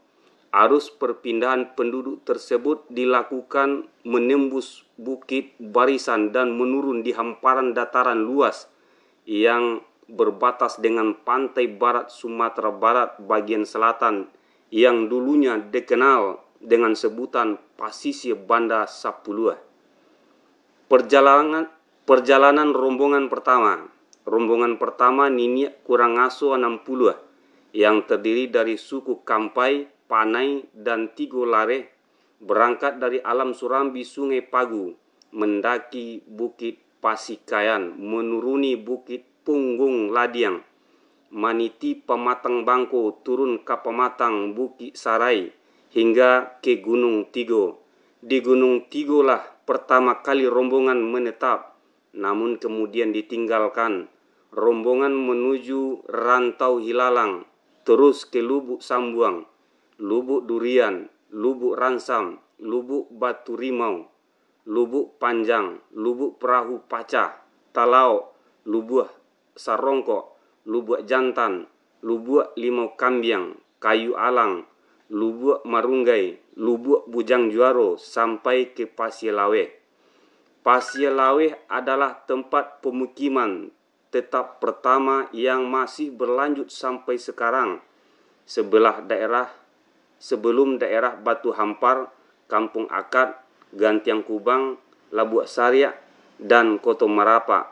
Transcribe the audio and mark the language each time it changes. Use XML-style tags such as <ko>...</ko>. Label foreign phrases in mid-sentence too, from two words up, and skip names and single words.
<id>Arus perpindahan penduduk tersebut dilakukan menembus bukit barisan dan menurun di hamparan dataran luas yang berbatas dengan pantai barat Sumatera Barat bagian selatan yang dulunya dikenal dengan sebutan Pasisir Banda Sapulua. Perjalanan rombongan pertama. Rombongan pertama Niniak Kurangaso 60 yang terdiri dari suku Kampai, Panai, dan Tigo Lare berangkat dari alam Surambi Sungai Pagu, mendaki Bukit Pasikayan, menuruni Bukit Punggung Ladiang, maniti Pematang Bangko, turun ke Pematang Bukit Sarai, hingga ke Gunung Tigo. Di Gunung Tigo lah pertama kali rombongan menetap, namun kemudian ditinggalkan. Rombongan menuju Rantau Hilalang, terus ke Lubuk Sambuang, Lubuk Durian, Lubuk Ransam, Lubuk Batu Rimau, Lubuk Panjang, Lubuk Perahu Pacah, Talau, Lubuk Sarongko, Lubuk Jantan, Lubuk Limau Kambiang, Kayu Alang, Lubuk Marunggai, Lubuk Bujang Juaro, sampai ke Pasir Laweh. Pasir Laweh adalah tempat pemukiman tetap pertama yang masih berlanjut sampai sekarang, sebelum daerah Batu Hampar, Kampung Akad, Gantiang Kubang, Labuak Sariak, dan Koto Marapak.</id>